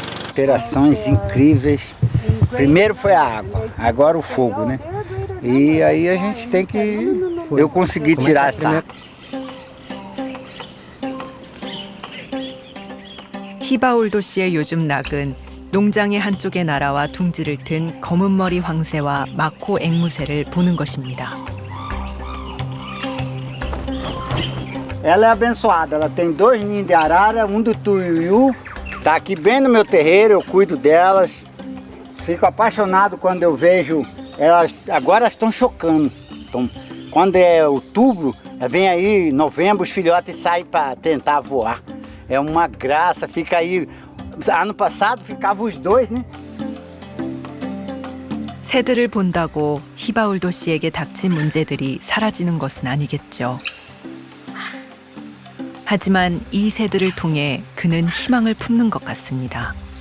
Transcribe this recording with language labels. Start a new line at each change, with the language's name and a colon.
Portuguese: Operações incríveis. Primeiro foi a água, agora o fogo, né? E aí a gente tem que... Eu consegui tirar essa água.
Korean: 히바울도시의 요즘 낙은 농장의 한쪽에 날아와 둥지를 튼 검은머리 황새와 마코 앵무새를 보는 것입니다.
Portuguese: Ela é abençoada, ela tem 2 ninhos de arara, do tuiuiu. Tá aqui bem no meu terreiro, eu cuido delas. Fico apaixonado quando eu vejo elas. Agora elas estão chocando. Então, quando é outubro, vem aí novembro, os filhotes saem para tentar voar. É uma graça, fica aí. Ano passado ficavam os 2, né?
Korean: 새들을 본다고 히바울도 씨에게 닥친 문제들이 사라지는 것은 아니겠죠. 하지만 이 새들을 통해 그는 희망을 품는 것 같습니다.